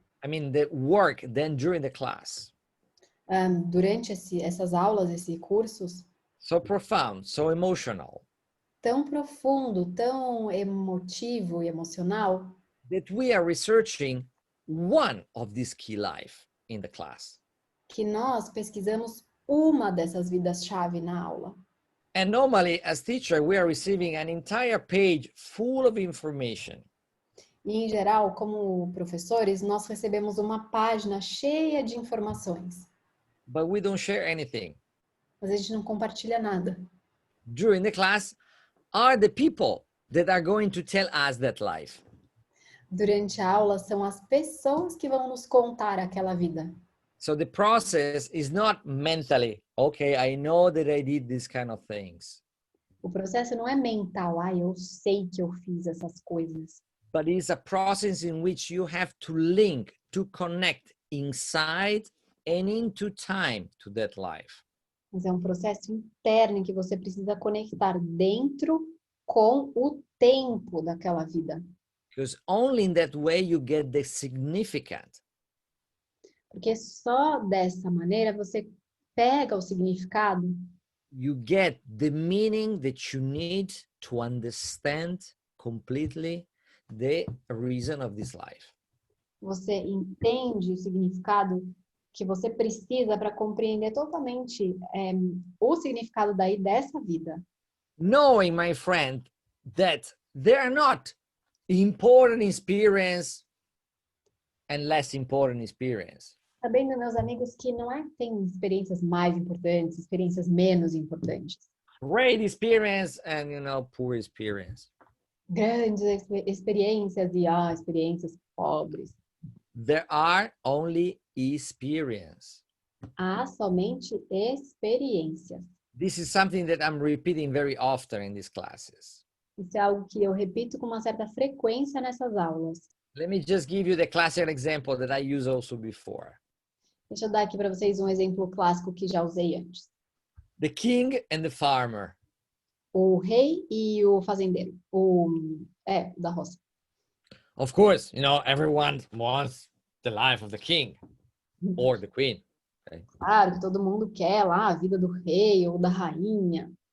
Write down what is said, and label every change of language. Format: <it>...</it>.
<en>I mean, the work then during the class.</en> <pt>Durante essas aulas, esses cursos,</pt> <en>So profound, so emotional.</en> <pt>tão profundo, tão emotivo e emocional,</pt> <en>That we are researching one of these key life in the class.</en> <pt>que nós pesquisamos uma dessas vidas-chave na aula.</pt> <en>And normally, as teacher, we are receiving an entire page full of information.</en> <pt>E, em geral, como professores, nós recebemos uma página cheia de informações.</pt> <en>but we don't share anything.</en> <pt>mas a gente não compartilha nada.</pt> <en>During the class are the people that are going to tell us that life.</en> <pt>Durante a aula, são as pessoas que vão nos contar aquela vida.</pt> <en>So the process is not mentally, okay, I know that I did these kind of things.</en> <pt>O processo não é mental, eu sei que eu fiz essas coisas.</pt> <en>But it's a process in which you have to link, to connect inside and into time to that life.</en> <pt>Mas é um processo interno em que você precisa conectar dentro com o tempo daquela vida.</pt> <en>Because only in that way you get the significance.</en> <pt>Porque só dessa maneira você pega o significado,</pt> <en>You get the meaning that you need to understand completely the reason of this life.</en> <pt>você entende o significado que você precisa para compreender totalmente o significado daí dessa vida.</pt> <en>Knowing, my friend, that there are not important experience and less important experience.</en> <pt>Sabendo, meus amigos, que não é que tem experiências mais importantes, experiências menos importantes.</pt> <en>Great experience and, poor experience.</en> <pt>Grandes experiências e experiências pobres.</pt> <en>There are only experience.</en> <pt>Há somente experiências.</pt> <en>This is something that I'm repeating very often in these classes.</en> <pt>Isso é algo que eu repito com uma certa frequência nessas aulas.</pt> <en>Let me just give you the classic example that I used also before.</en> <pt>Deixa eu dar aqui para vocês um exemplo clássico que já usei antes.</pt> <en>The king and the farmer.</en> <pt>O rei e o fazendeiro. Da roça.</pt> <en>Of course, everyone wants the life of the king or the queen. Okay?</en> <pt>Claro que todo mundo quer lá a vida do rei ou da rainha.</pt>